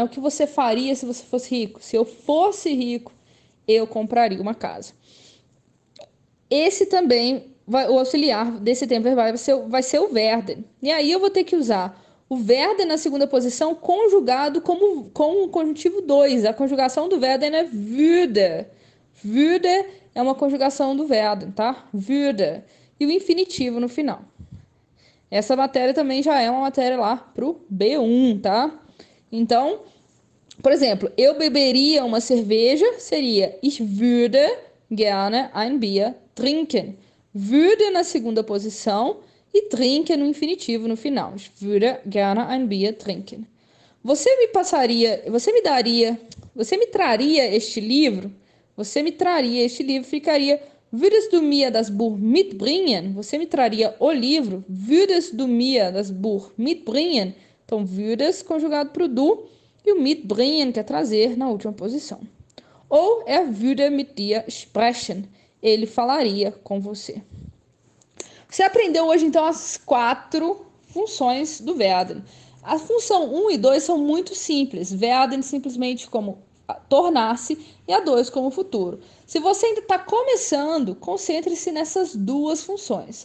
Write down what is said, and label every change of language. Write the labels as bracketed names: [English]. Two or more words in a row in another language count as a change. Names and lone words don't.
[Portuguese] O que você faria se você fosse rico? Se eu fosse rico, eu compraria uma casa. Esse também, o auxiliar desse tempo verbal vai ser o werden. E aí eu vou ter que usar o werden na segunda posição conjugado com o conjuntivo 2. A conjugação do werden é würde. Würde é uma conjugação do werden, tá? Würde. E o infinitivo no final. Essa matéria também já é uma matéria lá pro B1, tá? Então, Por exemplo, eu beberia uma cerveja, seria [German] ich würde gerne ein Bier trinken. [Portuguese] Würde na segunda posição e trinken no infinitivo no final. [German] Ich würde gerne ein Bier trinken. [Portuguese] Você me traria este livro? Você me traria este livro, ficaria [German] Würdest du mir das Buch mitbringen? [Portuguese] Você me traria o livro? [German] Würdest du mir das Buch mitbringen? [Portuguese] Então, würdest conjugado para o du e o mitbringen, que é trazer, na última posição. [German] Ou würde mit dir sprechen. [Portuguese] Ele falaria com você. Você aprendeu hoje, então, as 4 funções do werden. A função 1 e 2 são muito simples. Werden simplesmente como tornar-se e a 2 como futuro. Se você ainda está começando, concentre-se nessas 2 funções.